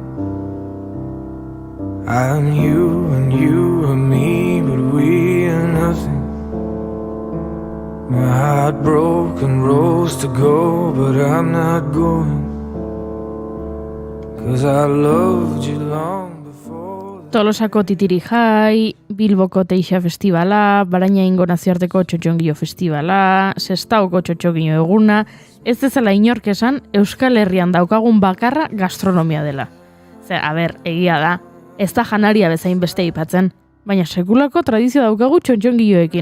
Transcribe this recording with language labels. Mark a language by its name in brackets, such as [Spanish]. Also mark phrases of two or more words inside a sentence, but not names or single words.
[English] I am you and you are me, but we are nothing. My heart broke and rose to go, but I'm not going. 'Cause I loved you long before. [Basque] Tolosako Titiri Jai, Bilboko Teixa Festivala, Barainaingo nazioarteko Txotxongio Festivala, Sestaoko Txotxongio eguna, ez dezala inork esan Euskal Herrian daukagun bakarra gastronomia dela. Egia da, ez da janaria bezain beste aipatzen, baina sekulako tradizio daukagu txotxongioekin.